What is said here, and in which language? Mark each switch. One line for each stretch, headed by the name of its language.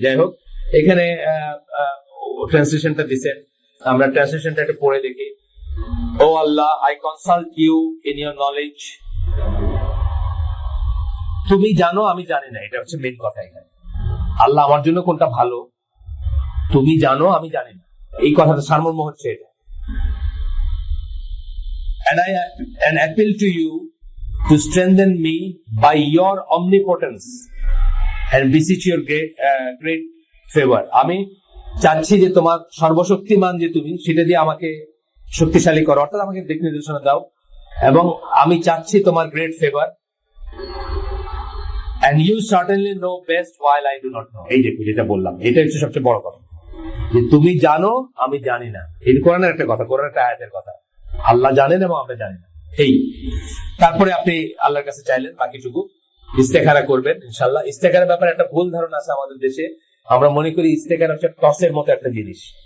Bangla: যাই হোক, এখানে ট্রান্সলেশনটা দিচ্ছেন, আমরা ট্রান্সলেশনটা একটু পড়ে দেখি।
English: ও আল্লাহ, I consult you in your knowledge.
Bangla: তুমি জানো, আমি জানি না। এটা হচ্ছে মেন কথা এখানে। আল্লাহ আমার জন্য কোনটা ভালো তুমি জানো, আমি জানি না। এই কথাটা সারমর্ম হচ্ছে এটা।
English: and appeal to you to strengthen me by your omnipotence and beseech your great favor.
Bangla: আমি চাচ্ছি যে তোমার সর্বশক্তিমান যে তুমি, সেটা দিয়ে আমাকে শক্তিশালী করো, অর্থাৎ আমাকে দিক নির্দেশনা দাও, এবং আমি চাচ্ছি তোমার great favour.
English: and you certainly know best while I do not know.
Bangla: এই দেখো যেটা বললাম, এটা হচ্ছে সবচেয়ে বড় কথা। যে তুমি জানো আমি জানি না, এই কোরআনের একটা কথা, কোরআনের একটা আয়াতের কথা, আল্লাহ জানেন এবং আমরা জানি না। এই তারপরে আপনি আল্লাহর কাছে চাইলেন বাকিটুকু, ইস্তেখারা করবেন ইনশাল্লাহ। ইস্তেখারার ব্যাপারে একটা ভুল ধারণা আছে আমাদের দেশে, আমরা মনে করি ইস্তেখারা হচ্ছে টসের মতো একটা জিনিস।